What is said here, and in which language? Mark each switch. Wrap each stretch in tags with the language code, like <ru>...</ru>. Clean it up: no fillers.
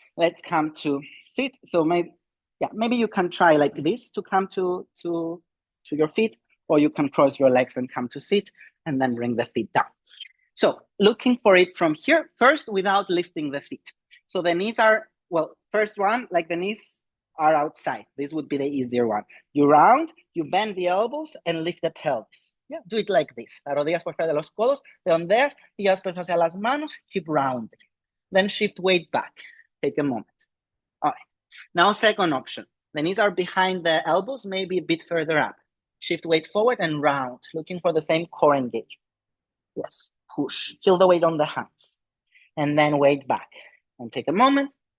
<en>Let's come to sit. So maybe you can try like this to come to your feet, or you can cross your legs and come to sit and then bring the feet down. So looking for it from here, first without lifting the feet. So the knees are, first one, like the knees are outside. This would be the easier one. You round, you bend the elbows and lift the pelvis. Yeah, do it like this.</en> <es>Las rodillas por fuera de los codos, redondeas y llevas peso hacia las manos,</es> <en>keep rounding. Then shift weight back. Take a moment. All right. Now second option. The knees are behind the elbows, maybe a bit further up. Shift weight forward and round, looking for the same core engagement. Yes, push. Feel the weight on the hands. And then weight back. And take a moment.</en>